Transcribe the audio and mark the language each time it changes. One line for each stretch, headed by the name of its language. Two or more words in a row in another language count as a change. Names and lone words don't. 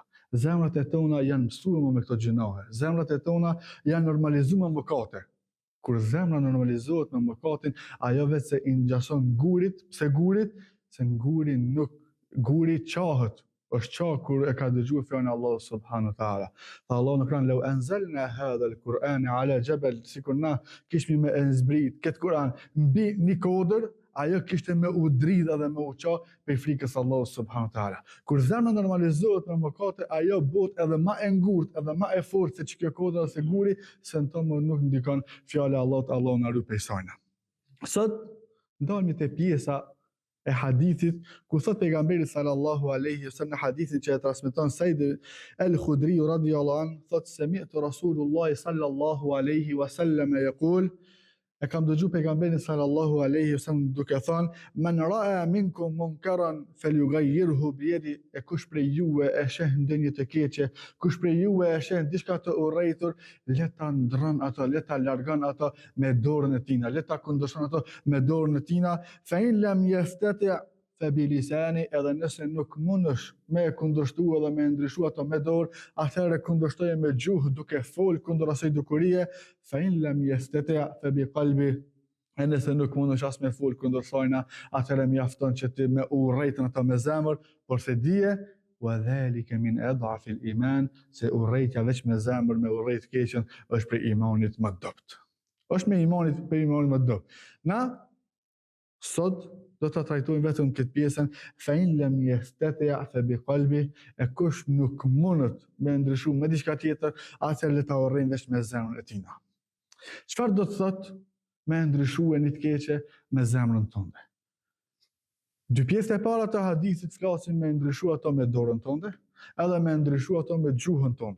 Albanian: Zemrat e tona janë mësuar me këto gjunahe. Zemrat e tona janë normalizuar me mëkate. Kur zemra normalizohet me mëkatin, ajo vetë se i ngjason gurit. Pse gurit? Se guri qahet. Është qah kur e ka dëgjuar fjalën e Allahut
Arabic: سبحانه وتعالى.
Albanian: Tha Allahu në Kur'an:
Arabic: "لو أنزلنا هذا القرآن على جبل",
Albanian: sikur na kishmi me zbrit këtë Kur'an mbi një kodër, ajo kishte me u dridh edhe me u qah për frikës Allahut
Arabic: سبحانه وتعالى.
Albanian: Kur zemra normalizohet me mëkate, ajo bëhet edhe më e ngurtë, edhe më e fortë se ç'kjo kodër ose guri, se në tonë nuk ndikon fjala e Allahut, Allahu na ruaj prej sajna. Sot ndalemi te pjesa e hadithit, ku thot pejgamberi
Arabic: صلى الله عليه وسلم
Albanian: në hadithin që e transmeton Said al-Khudri radhiyallahu
Arabic: anhu, thot: "سمعت رسول الله صلى الله عليه وسلم يقول",
Albanian: e kam dëgju pejgamberin
Arabic: صلى الله عليه وسلم
Albanian: duke thënë:
Arabic: "من رأى منكم منكرا فليغيره بيده",
Albanian: e kush prej juve e sheh ndonjë të keqe, kush prej juve e sheh diçka të urrëtur, le ta ndron ato, le ta largon ato me dorën e tina, le ta kundërshton ato me dorën e tina.
Arabic: فإن لم يستطع فبلسانه,
Albanian: edhe nëse nuk mundesh me kundërshtu edhe me ndryshu ato me dorë, atëherë kundërshtoje me gjuhë duke fol kundër asaj dukurie.
Arabic: فإن لم يستطع فبقلبه,
Albanian: e nëse nuk mundesh as me fol kundër sajna, atëherë mjafton që ti me urrejtën ato me zemër, por se dije
Arabic: وذلك من أضعف الإيمان,
Albanian: se urrejtja veç me zemër, me urrejt keqen, është për imanit më dopt. Është me imanit më dopt. Na sot do të trajtojmë vetëm këtë pjesën,
Arabic: فإن لم يستطع فبقلبه,
Albanian: e kush nuk mundet me ndryshu me diçka tjetër, atëherë le ta urrejnë veç me zemrën e tina. Çfarë do të thotë me ndryshu e një të keqe me zemrën tënde? Dy pjesë e para të hadithit flasin me ndryshu ato me dorën tënde, edhe me ndryshu ato me gjuhën tënde.